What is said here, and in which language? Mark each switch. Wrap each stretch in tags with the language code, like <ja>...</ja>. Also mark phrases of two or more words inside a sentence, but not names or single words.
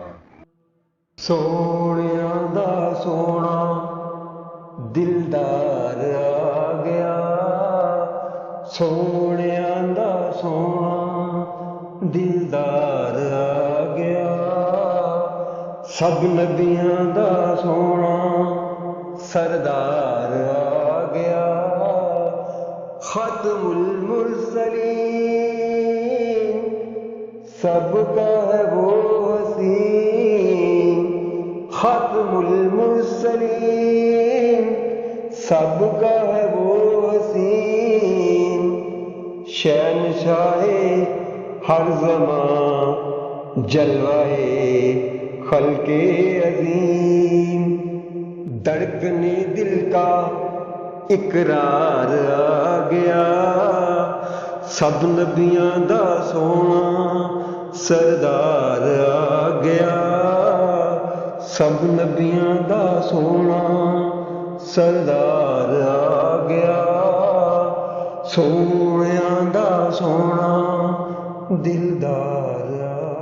<pa>سونیاں دا سونا دلدار آ گیا، سونیاں دا سونا دلدار آ گیا، سب نبیاں دا سونا سردار آ گیا،</pa> <ar>ختم المرسلین</ar> <ur>سب کا ہے وہ وسیم،</ur> <ar>ختم المرسلین</ar> <ur>سب کا ہے وہ وسیم، شہنشاہ ہر زمان جلوائے خلق عظیم، دھڑکنے دل کا اقرار آ گیا،</ur> <pa>سب نبیاں دا سونا سردار آ گیا، سب نبیاں دا سونا سردار آ گیا، سونیاں دا سونا دلدار آ</pa>